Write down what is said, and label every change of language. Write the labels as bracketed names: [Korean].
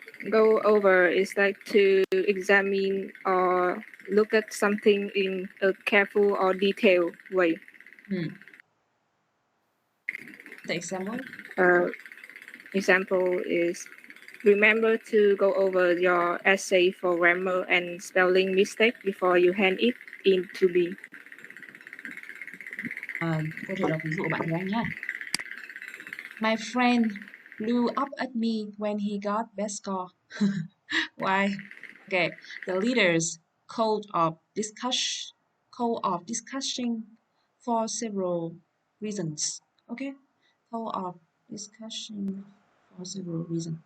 [English] Go over is like to examine or look at something in a careful or detailed way. The example? Example is remember to go over your essay for grammar and spelling mistake before you hand it in to me. [Vietnamese] Cô thử đọc ví dụ của bạn với anh nhé. [English] My friend blew up at me when he got best score. Why? Okay, the leaders called off discussing for several reasons. Okay, call off discussion for several reasons.